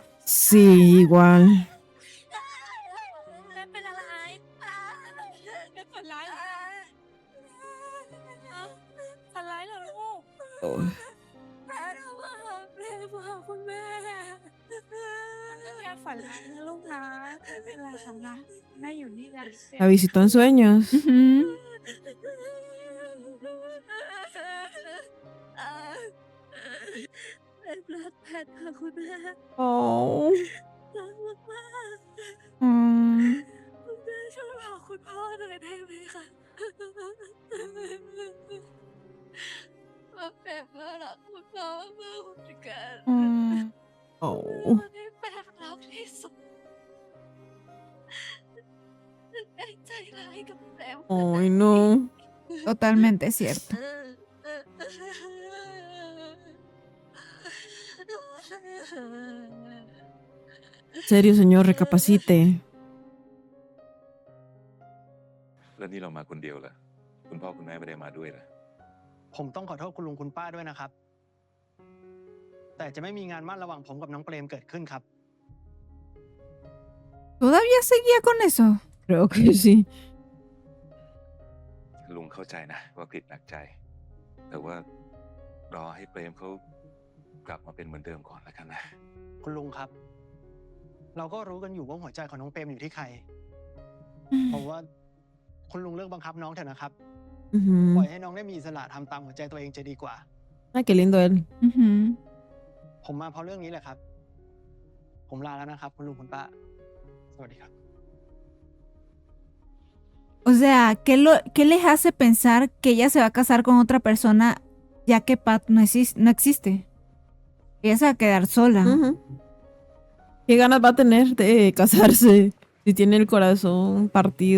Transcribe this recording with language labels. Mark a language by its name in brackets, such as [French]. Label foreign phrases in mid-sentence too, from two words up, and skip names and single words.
[Spanish] Sí, igual. [Thai] แม่เป็นอะไรแม่ฝันร้ายเหรอฝันร้ายเหรอลูก Oh. แม่ทำอาหารแม่มาหาคุณแม่แค่ฝันร้ายนะลูกนะไม่เป็นไรค่ะนะแม่อยู่นี่นะ [Spanish] La visitó en sueños. Ujú. [Thai] เป็นรักแพทย์ค่ะคุณแม่ Oh. รักมาก Mm. ๆคุณแม่ช่วยบอกคุณพ่อหน่อยได้ไหมคะว่าแปมก็รักคุณพ่อมากเหมือนกัน Mm. Oh. วันที่แปมรักที่สุดได้ใจร้ายกับแปม [Spanish] Ay, no. Totalmente cierto. En serio, señor, recapacite. [Thai] แล้วนี่เรามาคนเดียวเหรอ คุณพ่อคุณแม่ไม่ได้มาด้วยเหรอ ผมต้องขอโทษคุณลุงคุณป้าด้วยนะครับ แต่จะไม่มีงานมั่นระหว่างผมกับน้องเปรมเกิดขึ้นครับ [Spanish] ¿Todavía seguía con eso? Creo que sí. [Thai] ลุงเข้าใจนะว่าผิดหนักใจ แต่ว่ารอให้เปรมเขากลับมาเป็นเหมือนเดิมก่อนแล้วกันนะ คุณลุงครับ เราก็รู้กันอยู่ว่าหัวใจของน้องเปรมอยู่ที่ใคร ผมว่าคุณลุงเลิกบังคับน้องเถอะนะครับ ปล่อย Ujú. ให้น้องได้มีอิสระทำตามหัวใจตัวเองจะดีกว่า [Spanish] Ay, qué lindo él. Ujú. [Thai] ผมมาเพราะเรื่องนี้แหละครับ ผมลาแล้วนะครับ คุณลุงคุณป้า สวัสดีครับ [Spanish] O sea, ¿qué les hace pensar que ella se va a casar con otra persona ya que Pat no existe? Ella se va a quedar sola. Ujú. ¿Qué ganas va a tener de casarse si tiene el corazón partido?